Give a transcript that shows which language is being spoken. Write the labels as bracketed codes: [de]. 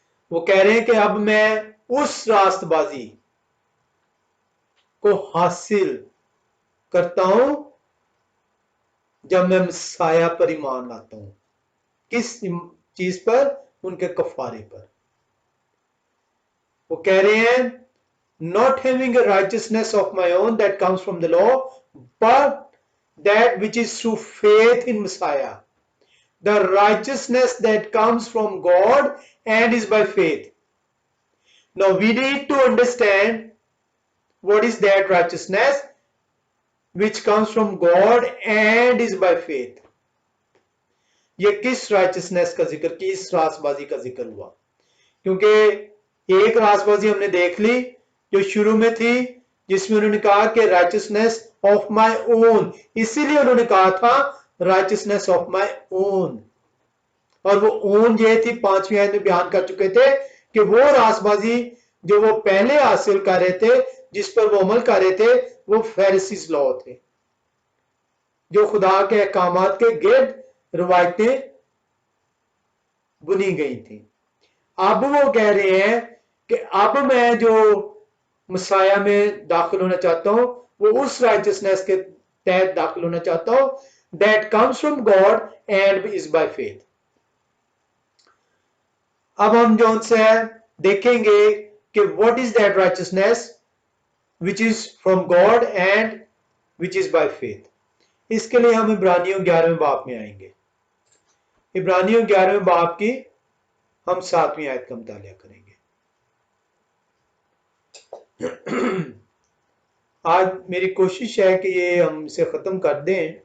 [ur] وہ کہہ رہے ہیں کہ اب میں اس راست بازی کو حاصل کرتا ہوں جب میں مسیح پر ایمان لاتا ہوں. کس چیز پر؟ ان کے کفارے پر. وہ کہہ رہے ہیں [en] not having a righteousness of my own that comes from the law, but that which is through faith in Messiah, the righteousness that comes from God and is by faith. Now we need to understand what is that righteousness which comes from God and is by faith. [ur] یہ کس رائچسنس کا ذکر، کس راست بازی کا ذکر ہوا؟ کیونکہ ایک راست بازی ہم نے دیکھ لی جو شروع میں تھی، جس میں انہوں نے کہا کہ [en] righteousness of my own, [ur] اسی لیے انہوں نے کہا تھا رائچسنس آف مائی اون. اور وہ اون یہ تھی 5ویں آیت میں بیان کر چکے تھے کہ وہ راست بازی جو وہ پہلے حاصل کر رہے تھے، جس پر وہ عمل کر رہے تھے، وہ فیریسیز لا تھے جو خدا کے احکامات کے گرد روایتیں بنی گئی تھیں. اب وہ کہہ رہے ہیں کہ اب میں جو مسیح میں داخل ہونا چاہتا ہوں وہ اس رائچسنس کے تحت داخل ہونا چاہتا ہوں [en] that comes from God and is by faith. [ur] اب ہم جو ان سے دیکھیں گے کہ [en] what is that righteousness which is from God and which is by faith. [ur] اس کے لیے ہم عبرانیوں 11ویں باب میں آئیں گے. عبرانیوں 11ویں باب کی ہم 7ویں آیت کا مطالعہ کریں گے. آج میری کوشش ہے کہ یہ ہم اسے ختم کر دیں.